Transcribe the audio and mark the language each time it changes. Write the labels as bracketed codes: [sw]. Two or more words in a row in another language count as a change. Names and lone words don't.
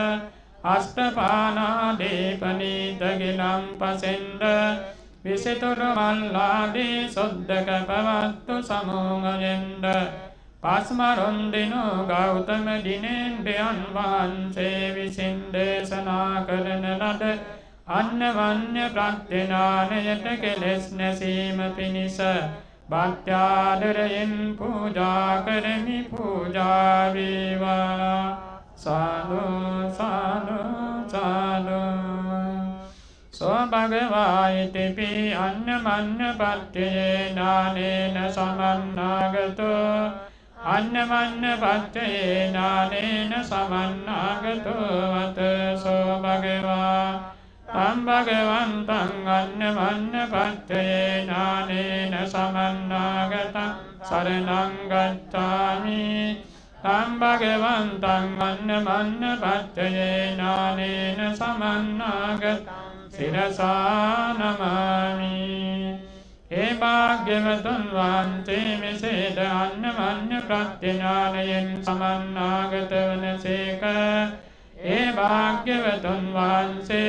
[si] අෂ්ටපානාදීපනීත ගිලම් පසෙන්ද විසිතුරු මල්ලාදී සොද්දක පවත්තු සමූහයෙන්ද පස්මරුන්දිනු ගෞතම දිනෙන්ද්‍රයන් වහන්සේ විසින් දේශනා කරන ලද අන්නවන්‍ය ප්‍රඥානයට කෙලෙස් නැසීම පිණිස භක්ත්‍යාදරයෙන් පූජා කරමි පූජා වේවා සාදු සාදු සාදු සෝ [pi] භගවායිතිපි අන්නමඤ්ඤ පච්චයේනානේන සමන්නාගතෝ අඤ්ඤමඤ්ඤ පච්චයේනානේන සමන්නාගතෝ වතසෝ භගවා තම් භගවන්තං අඤ්ඤමඤ්ඤ පච්චයේනානේන සමන්නාගතං සරණං ගච්ඡාමි තම් භගවන්තං අඤ්ඤමඤ්ඤ පච්චයේනානේන සමන්නාගතං සිරසා නමාමි [si] ඒ භාග්‍යවතුන් වහන්සේ මෙසේද අඤ්ඤමඤ්ඤ ප්‍රඥානයෙන් සමන්නාගත වනසේක ඒ භාග්‍යවතුන් වහන්සේ